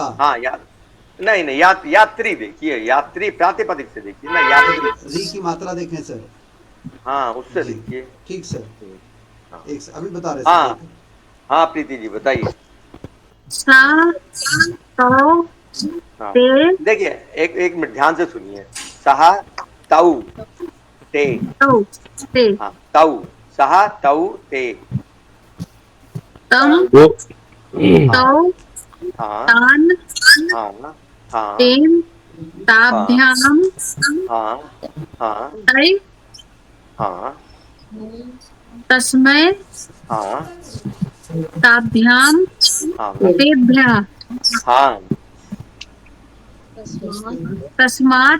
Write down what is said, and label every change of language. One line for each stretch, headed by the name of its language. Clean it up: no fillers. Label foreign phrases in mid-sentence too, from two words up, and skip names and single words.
Hindi: हाँ नहीं नहीं, यात्री देखिए, यात्री प्रातिपदिक से देखिए ना, यात्री री की मात्रा देखें सर। हाँ उससे जी, देखिए। ठीक सर। हाँ। एक अभी बता रहे हाँ सर। हाँ प्रीति जी बताइए।
Sanskrit: सा तौ
Hindi: हाँ
Sanskrit: ते
Hindi: देखिए एक मिनट ध्यान से सुनिए,
Sanskrit: सहा तौ ते, तौ ते हाँ तौ, सहा तौ ते, तम
Hindi: वो
Sanskrit: तौ
Hindi: हाँ
Sanskrit: तान
Hindi: हाँ हाँ
Sanskrit: तेन ताभ्याम
Hindi: हाँ हाँ
Sanskrit: तै
Hindi: हाँ
Sanskrit: तस्मै
Hindi: हाँ
Sanskrit: ताभ्याम
Hindi: हाँ
Sanskrit: तेभ्यः
Hindi: हाँ
Sanskrit: तस्मात्